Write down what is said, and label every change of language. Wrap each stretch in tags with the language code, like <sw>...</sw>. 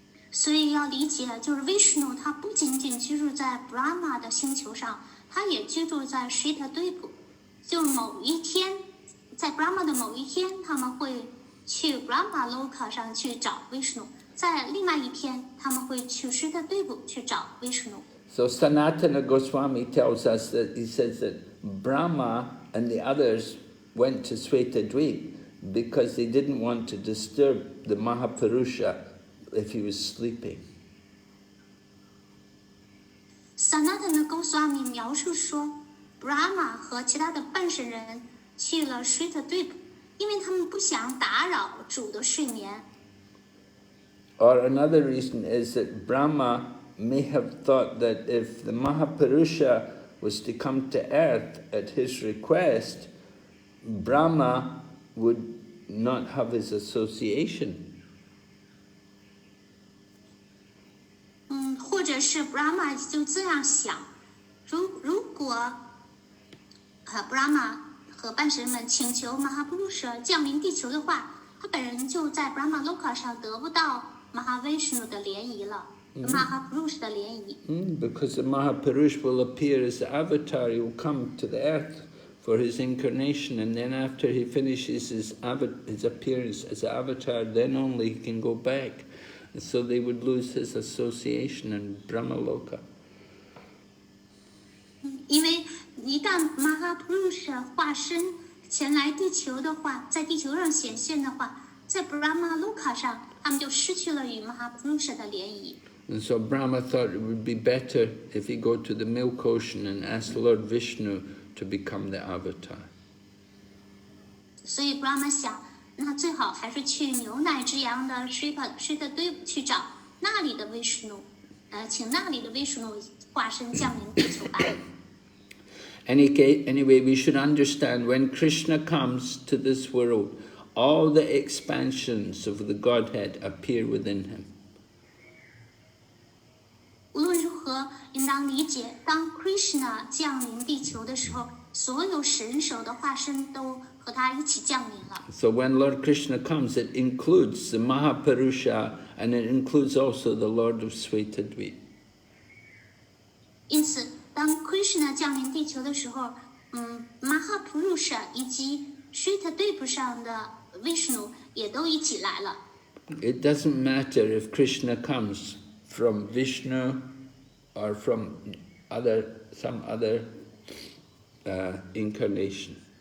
<zh>所以要理解，就是 Vishnu 他不仅仅居住在 Brahma 的星球上，他也居住在 Shritadvipa。就某一天，在 Brahma 的某一天，他们会去 Brahmaloka 上去找 Vishnu， 在另外一天，他们会去 Shritadvipa 去找 Vishnu。</zh> <en>So Sanatana Goswami tells us that he says that Brahma and the others went to Swetadweep because they didn't want to disturb the Mahapurusha if he was sleeping.</en> <zh>Sanatana Goswami 描述说 ，Brahma 和其他的半神人去了 Shritadvipa，因为他们不想打扰主的睡眠。</zh> <en>Or another reason is that Brahma may have thought that if the Mahapurusha was to come to earth at his request, Brahma would not have his association.</en> <zh>或者是 Brahma 就这样想，如果Brahma 和半神们请求 Mahapurusha 降临地球的话，他本人就在 Brahma Loka 上得不到 Mahavishnu 的联谊了。 Mahapurusha 的联谊。</zh> <en>Because the Mahapurush will appear as the avatar, he will come to the earth for his incarnation, and then after he finishes his appearance as avatar, then only he can go back. And so they would lose his association in Brahmaloka.</en> <zh>因为一旦 Mahapurusha 化身前来地球的话，在地球上显现的话，在 Brahma Loka 上，他们就失去了与 Mahapurusha 的联谊。</zh> <en>And so Brahma thought it would be better if he go to the milk ocean and ask Lord Vishnu to become the avatar.</en> <zh>所以 Brahma 想，那最好还是去牛奶之洋的 Shita 堆去找那里的 Vishnu， 请那里的 Vishnu 化身降临地球吧。</zh> <en>Anyway, we should understand when Krishna comes to this world, all the expansions of the Godhead appear within him.</en> <zh>无论如何，应当理解，当 Krishna 降临地球的时候，所有神手的化身都和他一起降临了。</zh> <en>So when Lord Krishna comes, it includes the Mahapurusha and it includes also the Lord of Svetadvip.</en> <zh>因此，当 Krishna 降临地球的时候，Mahapurusha 以及 Svetadvip 上的 Vishnu 也都一起来了。</zh> <en>It doesn't matter if Krishna comes from Vishnu or from some other incarnation.</en>